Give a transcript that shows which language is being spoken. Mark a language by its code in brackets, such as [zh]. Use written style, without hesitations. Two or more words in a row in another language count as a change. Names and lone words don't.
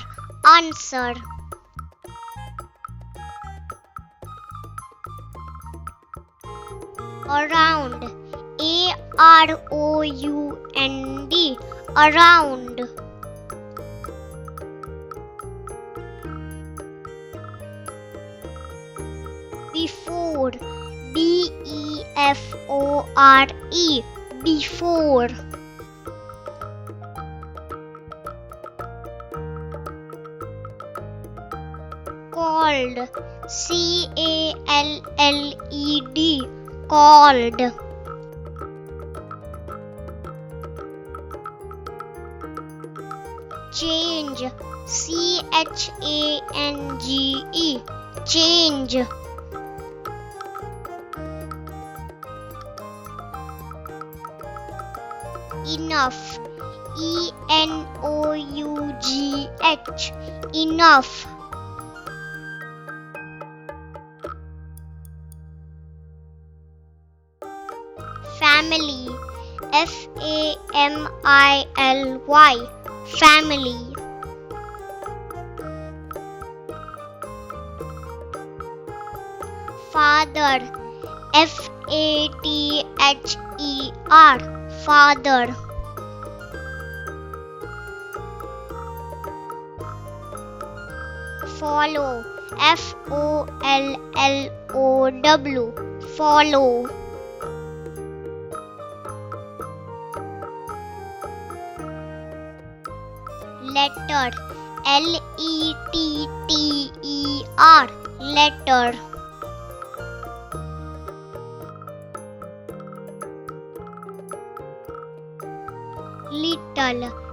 [en] Answer. Around. A-R-O-U-N-D. Around. Before. B-E-F-O-R-E. Before. Called. C-A-L-L-E-D. Called. Change. C-H-A-N-G-E. Change. Enough. E-N-O-U-G-H. Enough. Family. F-A-M-I-L-Y. Family. Father. F-A-T-H-E-R. Father. Follow. F-O-L-L-O-W. Follow. Letter. L-E-T-T-E-R. Letter. Little.